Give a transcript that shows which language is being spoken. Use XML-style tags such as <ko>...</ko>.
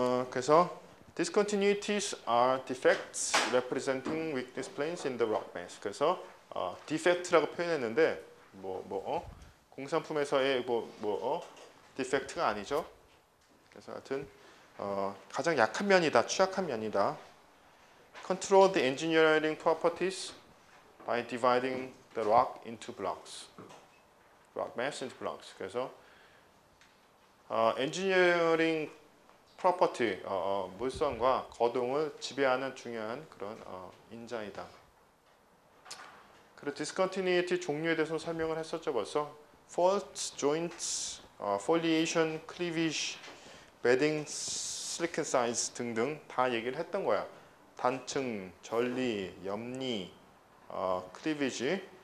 <en>그래서 discontinuities are defects representing weakness planes in the rock mass.</en> <ko>그래서 defect라고 표현했는데 공산품에서의 defect가 아니죠. 그래서 하여튼 가장 약한 면이다, 취약한 면이다.</ko> <en>Control the engineering properties by dividing the rock into blocks. rock mass into blocks.</en> <ko>그래서 engineering property, 물성과 거동을 지배하는 중요한 그런 인자이다. 그리고 discontinuity 종류에 대해서 설명을 했었죠 벌써. faults, joints, foliation, cleavage, bedding, silicon size 등등 다 얘기를 했던 거야. 단층, 전리, 염리, cleavage,</ko>